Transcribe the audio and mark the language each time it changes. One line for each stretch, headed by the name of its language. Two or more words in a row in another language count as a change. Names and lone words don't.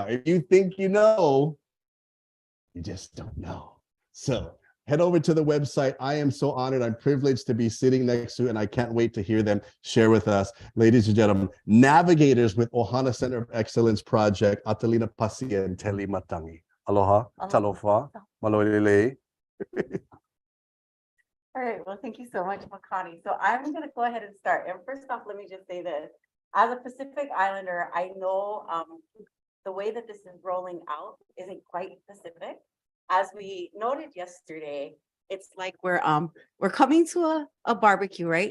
English: If you think you know, you just don't know. So head over to the website. I am so honored. I'm privileged to be sitting next to, and I can't wait to hear them share with us. Ladies and gentlemen, navigators with Ohana Center of Excellence Project, Atalina Pasi and Teli Matangi.
Samoan: Aloha, talofa, malolele.
English: All right, well, thank you so much, Makani. So I'm going to go ahead and start. And first off, let me just say this. As a Pacific Islander, I know the way that this is rolling out isn't quite Pacific. As we noted yesterday, it's like we're coming to a barbecue, right?